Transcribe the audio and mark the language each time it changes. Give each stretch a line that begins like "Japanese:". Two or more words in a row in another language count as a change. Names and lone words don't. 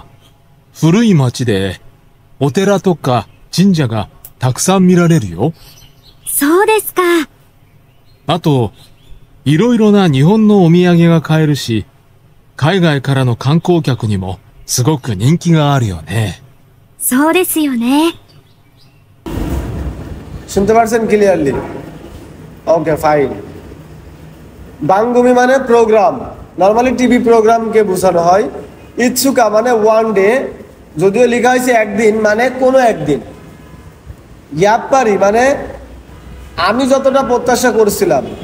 Japanese: 古い町で、お寺とか神社がたくさん見られるよ。そうですか。あと、いろいろな日本のお土産が買えるし、海外からの観光客にもすごく人気があるよね。そうですよね。
Bangla: শুনতে পারছেন ক্লিয়ারলি?
English: OK, fine.
Bangla: বাঙ্গুমি মানে প্রোগ্রাম, নর্মালি
English: TV programকে
Bangla: বোঝানো হয়। ইচ্ছুকা মানে
English: one day,
Bangla: যদিও লেখা হয়েছে একদিন, মানে কোনো একদিন। ইয়াপ্পারি মানে আমি যতটা প্রত্যাশা করছিলাম।